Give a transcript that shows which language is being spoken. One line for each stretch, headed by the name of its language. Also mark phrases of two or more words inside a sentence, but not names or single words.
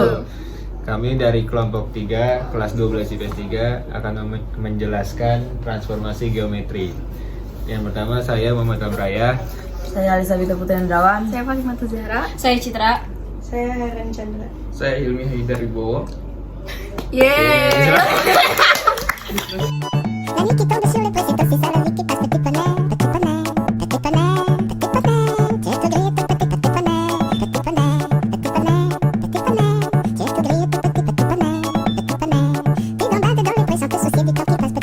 Indonesian: Kami dari kelompok 3, kelas 12 IPS 3 akan menjelaskan transformasi geometri. Yang pertama saya Muhammad Kamraya. Saya Alisa Bita Putri Hendrawan. Saya Fatimah Zahra. Saya Citra. Saya Heran Chandra. Saya Hilmi Haidar Wibowo. Yeay.
French: L'année qui tombe sur le toit, c'est aussi ça la vie qui passe. Petit poney, petit poney, petit poney, petit poney. Tu es tout gris, tout petit, petit poney, petit poney, petit poney, petit poney. Tu es tout gris, tout petit, petit poney, petit poney. Puis gambade dans les poils sans te soucier du temps qui passe.